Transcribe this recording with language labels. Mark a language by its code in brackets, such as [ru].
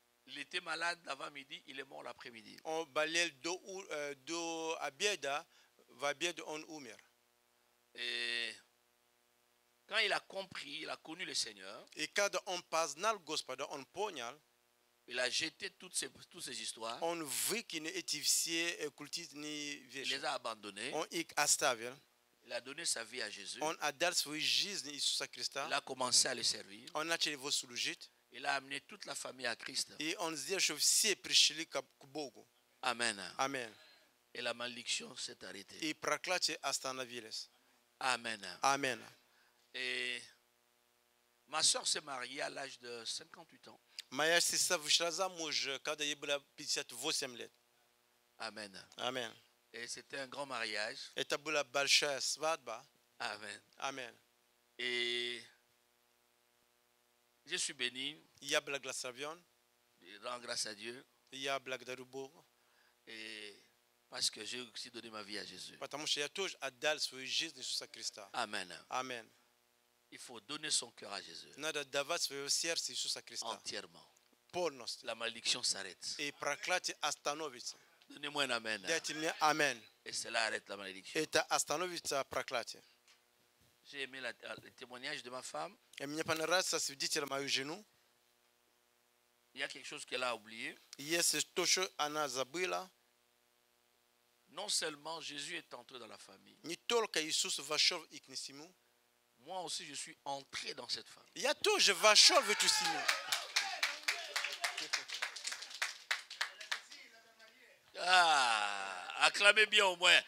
[fr] Il était malade avant midi, il est mort l'après-midi. [ru] Он болел до обеда, в обед он умер. [fr] Et quand il a compris, il a connu le Seigneur, [ru] И когда он познал Господа, он понял, [fr] il a jeté toutes ces histoires, [ru] он выкинул эти все оккультивные [fr] il [ru] вещи. [fr] les a abandonnées, [ru] Он их оставил. [fr] il a donné sa vie à Jésus, [ru] Он отдал свою жизнь Иисуса Христа. [fr] il a commencé à le servir, [ru] Он начал его служить. [fr] il a amené toute la famille à Christ. [ru] И он сделал, чтобы все пришли к Богу. [fr] Amen. [ru] Аминь. [fr] Et la malédiction s'est arrêtée. [ru] И проклятие остановились. [fr] Amen. [ru] Аминь. [fr] Et ma soeur s'est mariée à l'âge de 58 ans. [ru] Моя сестра вышла замуж, когда ей было 58 лет. [fr] Amen. [ru] Аминь. [fr] Et c'était un grand mariage. [ru] Это была большая свадьба. [fr] Amen. [ru] Аминь. [fr] Et je suis béni. [ru] Я благословен. [fr] Je rends grâce à Dieu. [ru] Я благодарю Бога. [fr] Et parce que j'ai aussi donné ma vie à Jésus. [ru] Потому что я тоже отдал свою жизнь Иисуса Христа. [fr] Amen. [ru] Аминь. [fr] Il faut donner son cœur à Jésus [ru] Надо давать свое сердце Иисуса Христа. [fr] entièrement. [ru] Полностью. [fr] La malédiction s'arrête. [ru] И проклятие остановится. [fr] Donnez-moi un amen. [ru] Дайте мне аминь. [fr] Et cela arrête la malédiction. [ru] Это остановится проклятие. [fr] J'ai aimé le témoignage de ma femme. [ru] И мне понравится свидетель мою жену. [fr] Il y a quelque chose qu'elle a oublié. [ru] Если то, что она забыла, [fr] Non seulement Jésus est entré dans la famille, [ru] не только Иисус вошел в их семью, [fr] moi aussi je suis entré dans cette famille. [ru] я тоже вошел в эту семью. [fr] Ah, acclamez bien au moins.